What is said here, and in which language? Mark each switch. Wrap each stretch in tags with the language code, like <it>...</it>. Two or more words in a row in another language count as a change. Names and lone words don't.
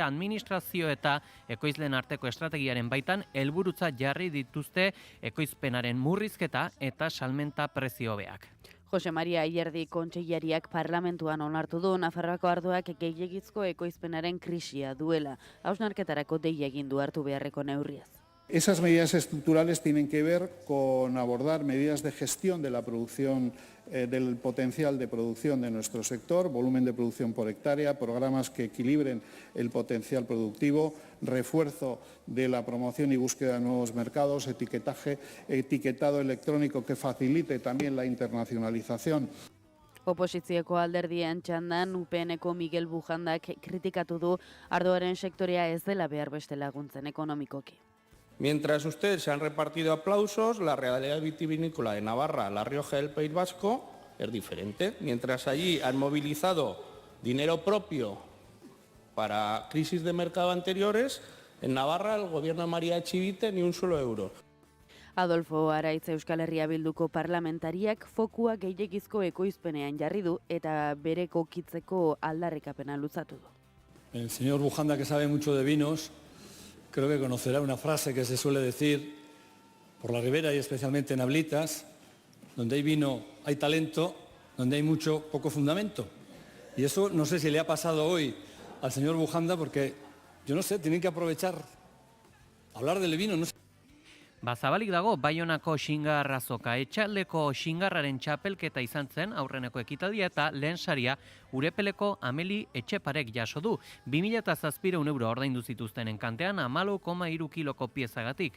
<eu>Administrazio eta ekoizlen arteko estrategiaren baitan helburutza jarri dituzte ekoizpenaren murrizketa eta salmenta prezio beak. Jose Maria Ayerdi kontseilariak parlamentuan onartu du Nafarroako ardoak gehiegizko ekoizpenaren krisia duela. Hausnarketarako deia egin du hartu beharreko neurriaz.</eu> <es>Esas medidas estructurales tienen que ver con abordar medidas de gestión de la producción, del potencial de producción de nuestro sector, volumen de producción por hectárea, programas que equilibren el potencial productivo, refuerzo de la promoción y búsqueda de nuevos mercados, etiquetado electrónico que facilite también la internacionalización.</es> <eu>Oposizioko alderdien txandan UPNeko Miguel Bujandak kritikatu du ardoaren sektorea ez dela behar beste laguntzen ekonomikoki.</eu> <es>Mientras ustedes se han repartido aplausos, la realidad vitivinícola de Navarra, La Rioja y el País Vasco es diferente. Mientras allí han movilizado dinero propio para crisis de mercado anteriores, en Navarra el gobierno de María Echivite ni un solo euro.</es> <eu>Adolfo Araitz Euskal Herria Bilduko parlamentariak fokua gehiegizko ekoizpenean jarri du eta bere kokitzeko aldarrikapena luzatu du.</eu> <es>El señor Bujanda, que sabe mucho de vinos, creo que conocerá una frase que se suele decir por la ribera y especialmente en Ablitas, donde hay vino hay talento, donde hay mucho, poco fundamento. Y eso no sé si le ha pasado hoy al señor Bujanda, porque, yo no sé, tienen que aprovechar, hablar del vino, no sé.</es> <eu>Zabalik dago Baionako xingar azoka. Etxaldeko xingarraren txapelketa izan zen aurreneko ekitaldia eta lehen saria Urepeleko Ameli Etxeparek jaso du. 2.700 euro ordaindu zituzten enkantean 14,3 kiloko piezagatik.</eu>